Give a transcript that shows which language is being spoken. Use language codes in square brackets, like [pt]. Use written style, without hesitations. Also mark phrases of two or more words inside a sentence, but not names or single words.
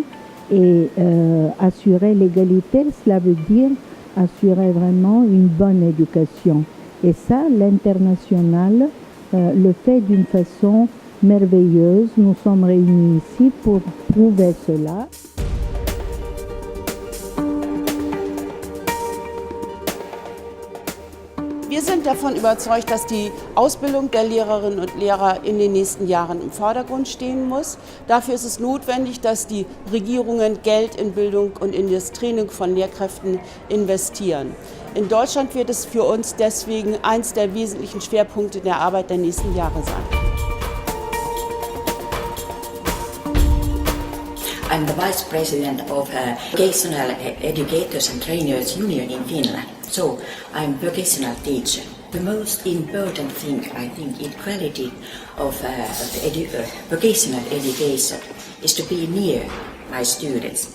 [fr] Et assurer l'égalité, cela veut dire assurer vraiment une bonne éducation. Et ça, l'international le fait d'une façon merveilleuse. Nous sommes réunis ici pour prouver cela. [de] Wir sind davon überzeugt, dass die Ausbildung der Lehrerinnen und Lehrer in den nächsten Jahren im Vordergrund stehen muss. Dafür ist es notwendig, dass die Regierungen Geld in Bildung und in das Training von Lehrkräften investieren. In Deutschland wird es für uns deswegen eines der wesentlichen Schwerpunkte der Arbeit der nächsten Jahre sein. [en] I'm the Vice President of Vocational Educators and Trainers Union in Finland. So, I'm a vocational teacher. The most important thing, I think, in quality of vocational education is to be near my students.